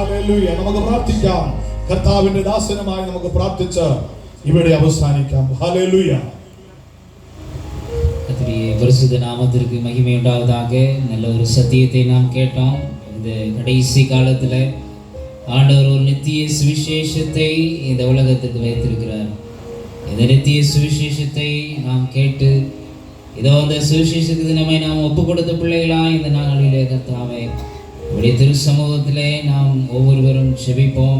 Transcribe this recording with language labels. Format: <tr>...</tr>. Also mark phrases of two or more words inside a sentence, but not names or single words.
<ml>ഹല്ലേലൂയ. നമുക്ക് പ്രാർത്ഥിക്കാം. കർത്താവിന്റെ ദാസനമായി നമുക്ക് പ്രാർത്ഥിച്ച് ഇവിടെ അവസാനിക്കാം. ഹല്ലേലൂയ.</ml> <ta>கர்த்தருடைய பரிசுத்த நாமத்திற்கு மகிமை உண்டாவதாக. நல்ல ஒரு சத்தியத்தை நாம் கேட்டோம். இந்த கடைசி காலத்தில் ஆண்டவர் ஒரு நித்திய சுவிசேஷத்தை இந்த உலகத்துக்கு வைத்திருக்கிறார். இந்த நித்திய சுவிசேஷத்தை நாம் கேட்டு இதோ அந்த சுவிசேஷத்துக்கு நம்மை நாம் ஒப்பு கொடுத்த பிள்ளைகளா இந்த நாளிலே கர்த்தாவே உடைய திரு சமூகத்திலே நாம் ஒவ்வொருவரும் செபிப்போம்.</ta>